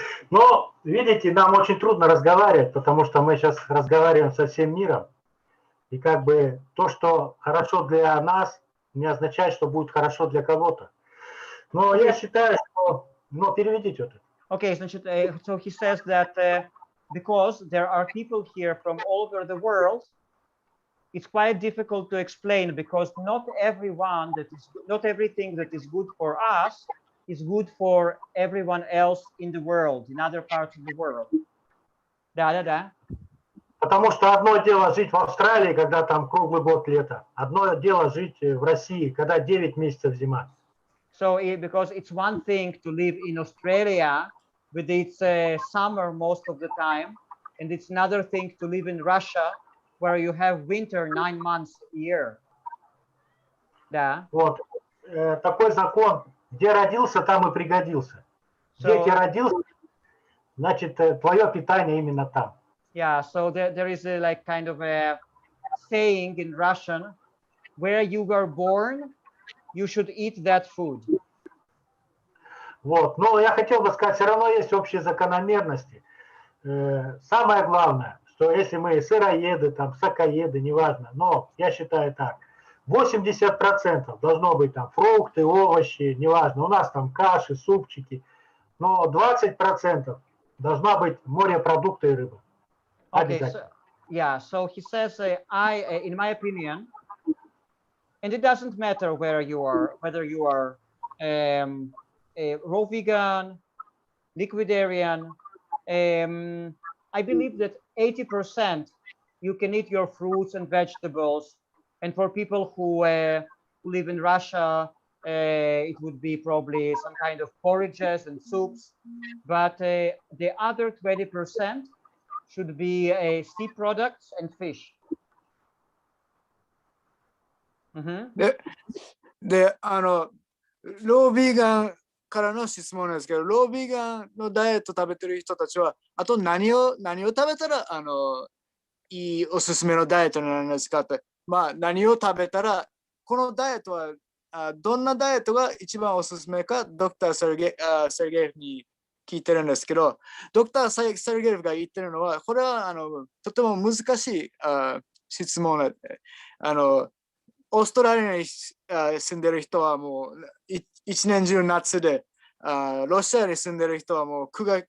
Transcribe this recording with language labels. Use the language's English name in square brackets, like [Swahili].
[Russian] Но, видите, нам очень трудно разговаривать, потому что мы сейчас разговариваем со всем миром. И как бы то, что хорошо для нас, не означает, что будет хорошо для кого-то. Но я считаю, что... Ну, переведите это. [English] Okay, [Russian] значит, [English] so he says that because there are people here from all over the world, it's quite difficult to explain because not everything that is good for us is good for everyone else in the world, in other parts of the world. [Russian] Да. Потому что одно дело жить в Австралии, когда там круглый год лето. Одно дело жить в России, когда 9 месяцев зима. [English] So because it's one thing to live in Australia with its summer most of the time, and it's another thing to live in Russia, where you have winter 9 months a year. [Russian] Да. Вот. Такой закон, где родился, там и пригодился. Где ты родился, значит, твое питание именно там. [English] Yeah, so there is a like kind of a saying in Russian, where you were born, you should eat that food. [Russian] Вот. Но я хотел бы сказать, все равно есть общие закономерности. Самое главное, что если мы сыроеды, там, сокоеды, неважно, но я считаю так, 80% должно быть там фрукты, овощи, неважно, у нас там каши, супчики, но 20% должна быть морепродукты и рыба. [English] Okay, so, yeah, so he says, in my opinion, and it doesn't matter where you are, whether you are a raw vegan, liquidarian, I believe that 80% you can eat your fruits and vegetables, and for people who live in Russia, it would be probably some kind of porridges and soups, but the other 20% should be sea products and fish. [Japanese] で、ロービーガンからの質問なんですけど、ロービーガンのダイエット食べてる人たちは、あと何を食べたらいいおすすめのダイエットになるんですかって、まあ何を食べたら、このダイエットはどんなダイエットが一番おすすめか、ドクター・セルゲイフに聞いてるんですけど、ドクター・セルゲイフが言ってるのは、これはとても難しい質問なんで、オーストラリアに住んでる人はもう一年中夏で、ロシアに住んでる人はもう9